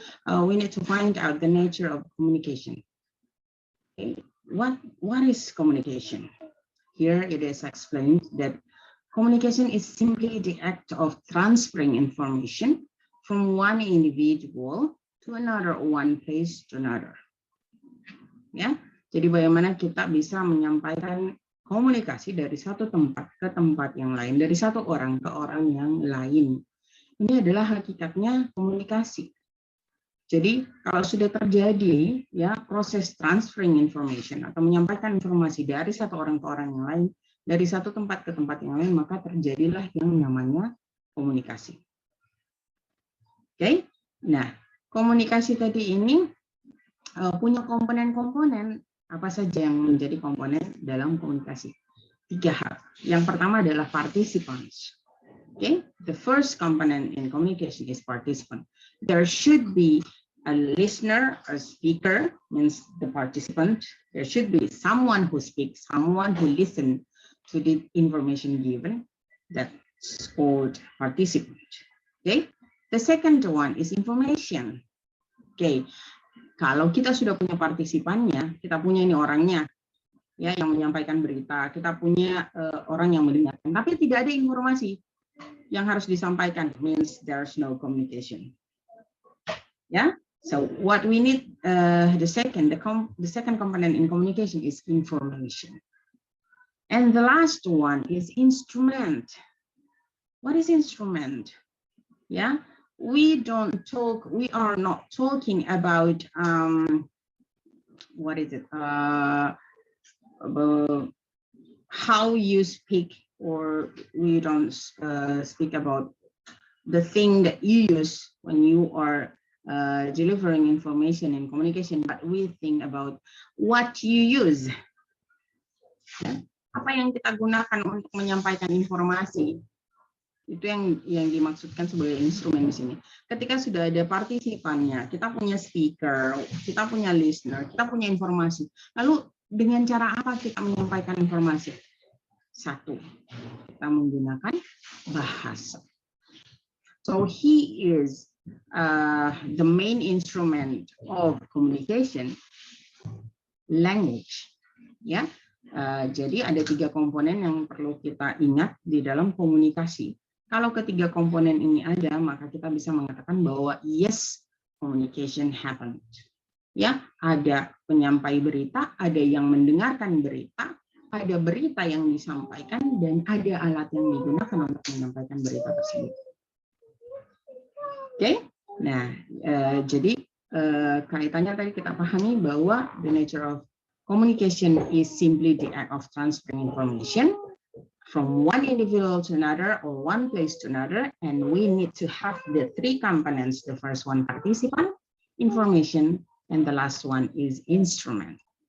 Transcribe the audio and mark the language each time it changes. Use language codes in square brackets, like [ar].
[en] We need to find out the nature of communication. Okay. What is communication? Here it is explained that communication is simply the act of transferring information from one individual to another, one place to another. [id] Ya, jadi bagaimana kita bisa menyampaikan komunikasi dari satu tempat ke tempat yang lain, dari satu orang ke orang yang lain. Ini adalah hakikatnya komunikasi. Jadi kalau sudah terjadi ya proses [en] transferring information [id] atau menyampaikan informasi dari satu orang ke orang yang lain, dari satu tempat ke tempat yang lain, maka terjadilah yang namanya komunikasi. Oke, nah komunikasi tadi ini punya komponen-komponen apa saja yang menjadi komponen dalam komunikasi. 3 hal. Yang pertama adalah participants. [en] Okay, the first component in communication is participant. There should be a listener, a speaker, means the participant. There should be someone who speaks, someone who listens to the information given. That's called participant. Okay, the second one is information. [id] Okay, kalau kita sudah punya partisipannya, kita punya ini orangnya, ya yang menyampaikan berita, kita punya orang yang mendengarkan, tapi tidak ada informasi yang harus disampaikan, [en] means there's no communication. Yeah, so what we need, the second component in communication is information, and the last one is instrument. What is instrument? Yeah. We are not talking about what is it? About how you speak, or we don't speak about the thing that you use when you are delivering information and communication, but we think about what you use [id] Ya. Apa yang kita gunakan untuk menyampaikan informasi? Itu yang dimaksudkan sebagai instrumen di sini. Ketika sudah ada partisipannya, kita punya speaker, kita punya listener, kita punya informasi. Lalu dengan cara apa kita menyampaikan informasi? Satu, kita menggunakan bahasa. [en] So he is the main instrument of communication, language. [id] Ya, jadi ada 3 komponen yang perlu kita ingat di dalam komunikasi. Kalau ketiga komponen ini ada, maka kita bisa mengatakan bahwa [en] yes, communication happened. [id] Ya, ada penyampai berita, ada yang mendengarkan berita, ada berita yang disampaikan, dan ada alat yang digunakan untuk menyampaikan berita tersebut. Oke, nah jadi kaitannya tadi kita pahami bahwa [en] the nature of communication is simply the act of transferring information from one individual to another or one place to another, and we need to have the 3 components. The first one, participant, information, and the last one is instrument.